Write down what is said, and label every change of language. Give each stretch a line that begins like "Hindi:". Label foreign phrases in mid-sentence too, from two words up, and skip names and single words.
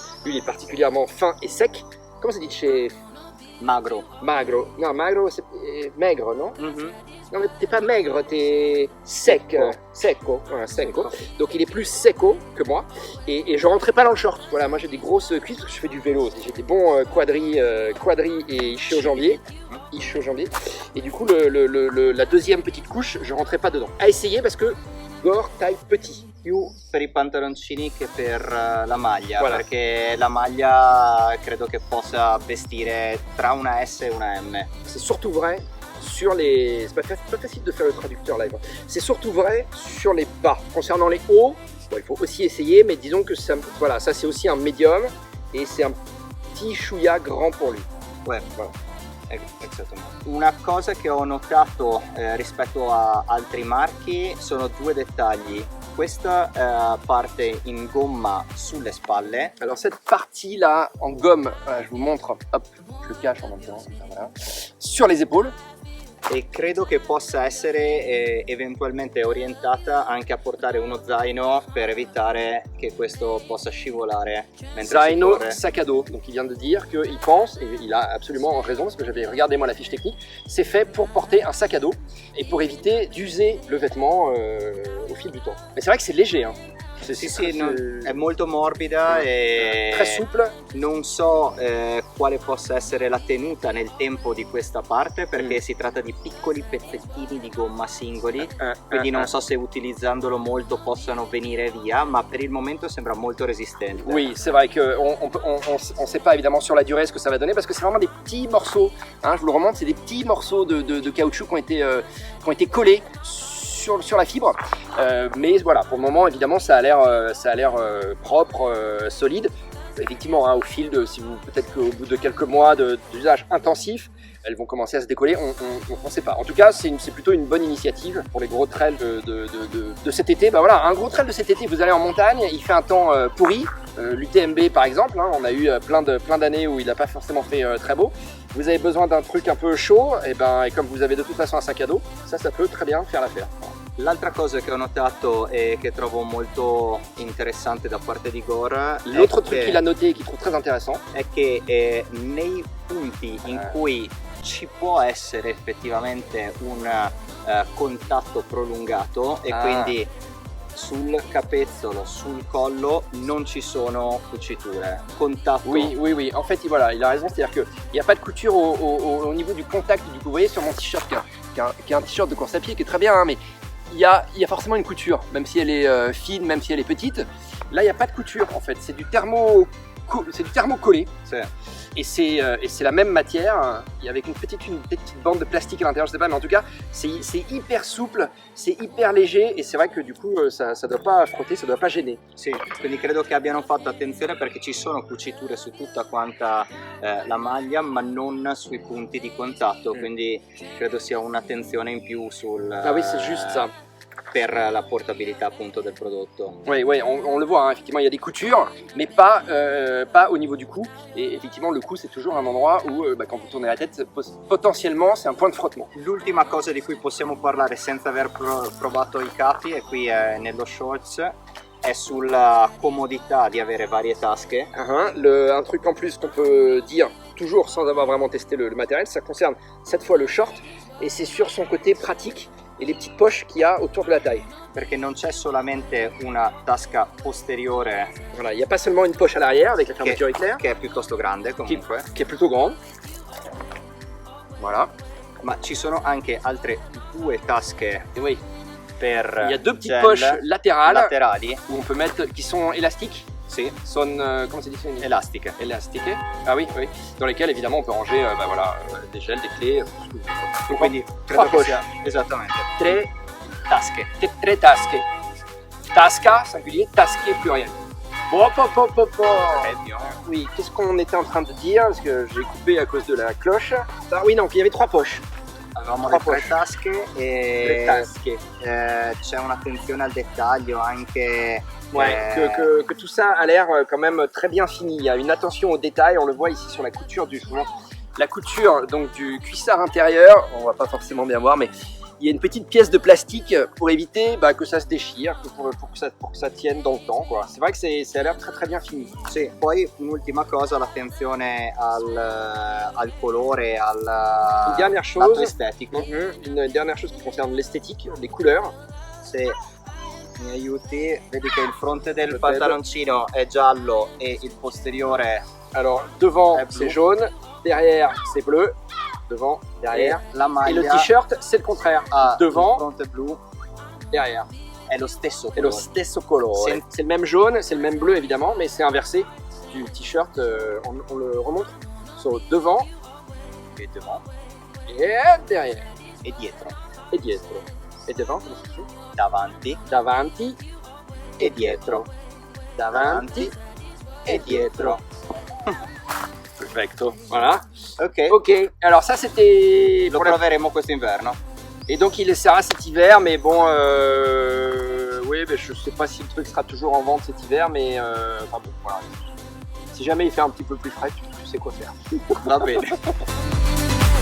French: Lui, il est particulièrement fin et sec. Comment ça dit chez Magro. magro? Non, magro, c'est maigre, non? Mhm. Non, mais t'es pas maigre, t'es sec. Secco. Voilà, secco. Donc il est plus secco que moi. Et je rentrais pas dans le short. Voilà, moi j'ai des grosses cuisses parce que je fais du vélo. J'ai des bons quadris et ischio-jambiers. Et du coup, la deuxième petite couche, je rentrais pas dedans. À essayer parce que Gore taille petit.
Italian: Più per i pantaloncini che per la maglia,
French: Voilà.
Italian: perché la maglia credo che possa vestire tra una S e una M.
French: C'est surtout vrai sur les... C'est pas facile de faire le traducteur live. C'est surtout vrai sur les bas. Concernant les hauts, bon, il faut aussi essayer, mais disons que ça, voilà, ça c'est aussi un médium et c'est un petit chouïa grand pour lui. Ouais, voilà.
Italian: Una cosa che ho notato rispetto a altri marchi sono due dettagli. Questa parte in gomma sulle spalle.
French: Alors cette partie là en gomme, voilà, je vous montre, hop, je le cache en même temps, voilà, sur les épaules.
Italian: E credo che possa essere eventualmente orientata anche a portare uno zaino per evitare che questo possa scivolare mentre Zaino, si corre.
French: sac à dos. Donc il vient de dire qu'il pense, et il a absolument raison parce que j'avais regardé moi la fiche technique, c'est fait pour porter un sac à dos et pour éviter d'user le vêtement au fil du temps. Mais c'est vrai que c'est léger, hein.
Italian: È molto morbida e
French: très souple.
Italian: Non so quale possa essere la tenuta nel tempo di questa parte perché si tratta di piccoli pezzettini di gomma singoli, quindi non so se utilizzandolo molto possano venire via, ma per il momento sembra molto resistente.
French: Oui, c'est vrai qu'on ne sait pas évidemment sur la durée ce que ça va donner parce que c'est vraiment des petits morceaux, hein, je vous le remonte, c'est des petits morceaux de caoutchouc qui ont été collés sur la fibre, mais voilà, pour le moment évidemment ça a l'air propre, solide. Effectivement, hein, au fil de, peut-être qu'au bout de quelques mois d'usage intensif, elles vont commencer à se décoller, on ne sait pas. En tout cas, c'est plutôt une bonne initiative pour les gros trails de cet été. Bah voilà, un gros trail de cet été, vous allez en montagne, il fait un temps pourri, l'UTMB par exemple, hein, on a eu plein d'années où il n'a pas forcément fait très beau. Vous avez besoin d'un truc un peu chaud, et comme vous avez de toute façon un sac à dos, ça peut très bien faire l'affaire.
Italian: L'altra cosa che ho notato e che trovo molto interessante da parte di Gore,
French: l'autre truc qu'il a noté
Italian: e che
French: trouve très intéressant,
Italian: è che nei punti in cui ci può essere effettivamente un contatto prolungato e quindi sul capezzolo, sul collo non ci sono cuciture. Contatto.
French: Oui, en fait voilà, il a raison, c'est-à-dire qu'il n'y a pas de couture au niveau du contact. Du coup, vous voyez sur mon t-shirt qui est un t-shirt de course à pied qui est très bien, hein, mais il y a forcément une couture, même si elle est fine, même si elle est petite. Là, il n'y a pas de couture en fait, c'est du thermocollé. Et c'est la même matière, avec une petite bande de plastique à l'intérieur, je sais pas, mais en tout cas, c'est hyper souple, c'est hyper léger, et c'est vrai que du coup, ça doit pas frotter, ça doit pas gêner.
Italian: Sì, quindi credo che abbiano fatto attenzione perché ci sono cuciture su tutta quanta la maglia, ma non sui punti di contatto, quindi credo sia un'attenzione in più sul...
French: Ah oui, c'est juste ça.
Italian: Per la portabilità appunto del prodotto.
French: Oui, on le voit, hein, effectivement il y a des coutures, mais pas au niveau du cou. Et effectivement le cou c'est toujours un endroit où quand vous tournez la tête, potentiellement c'est un point de frottement.
Italian: L'ultima cosa di cui possiamo parlare senza aver provato i capi, e qui nello shorts, è sulla comodità di avere varie tasche.
French: Un truc en plus qu'on peut dire, toujours sans avoir vraiment testé le matériel, ça concerne cette fois le short, et c'est sur son côté pratique et les petites poches qu'il y a autour de la taille.
Italian: Perché non c'è solamente una tasca posteriore.
French: Voilà, il n'y a pas seulement une poche à l'arrière avec la fermeture éclair,
Italian: che è piuttosto grande comunque,
French: qui est plutôt grande. Voilà.
Italian: Ma ci sono anche altre due tasche.
French: Oui.
Italian: Per
French: il y a deux petites poches
Italian: latérali
French: où on peut mettre, qui sont élastiques.
Italian: Sì.
French: Comment c'est dit? Élastiques. Ah oui, dans lesquelles évidemment on peut ranger des gels, des clés. Donc, quindi trois poches.
Italian: Esattamente. Tre tasche. Tre tasche. Tasca,
French: singulier, tasche, pluriel. Très bien. Oui, qu'est-ce qu'on était en train de dire? Parce que j'ai coupé à cause de la cloche. Ah oui, non, il y avait trois poches.
Italian: Avevamo le tre tasche e c'è un'attenzione al dettaglio anche.
French: Que tout ça a l'air quand même très bien fini. Il y a une attention au détail, on le voit ici sur la couture la couture donc du cuissard intérieur. On va pas forcément bien voir, mais il y a une petite pièce de plastique pour éviter que ça se déchire, pour que ça tienne dans le temps. C'est vrai que ça a l'air très bien fini.
Italian: Sì, poi un'ultima cosa, l'attenzione al colore,
French: une dernière chose
Italian: estetico.
French: Une dernière chose qui concerne l'esthétique, les couleurs.
Italian: Se mi aiuti, vedi che il fronte del pantaloncino è giallo e il posteriore.
French: Alors devant c'est jaune, derrière c'est bleu. Devant, derrière,
Italian: la maglia,
French: et le t-shirt c'est le contraire, devant,
Italian: il fronte blu,
French: derrière.
Italian: È lo stesso colore. È lo stesso colore.
French: C'est le même jaune, c'est le même bleu évidemment, mais c'est inversé du t-shirt, on le remonte sur devant et devant et derrière.
Italian: e dietro.
French: et dietro. Et devant,
Italian: come si dice? Davanti Davanti e dietro. davanti E dietro. Perfetto,
French: voilà. Ok, Ok, alors ça c'était
Italian: lo
French: pour la...
Italian: proveremo quest'inverno.
French: Et donc il laissera cet hiver, mais bon, oui, ben, je sais pas si le truc sera toujours en vente cet hiver, mais enfin bon, voilà. Si jamais il fait un petit peu plus frais, tu sais quoi faire.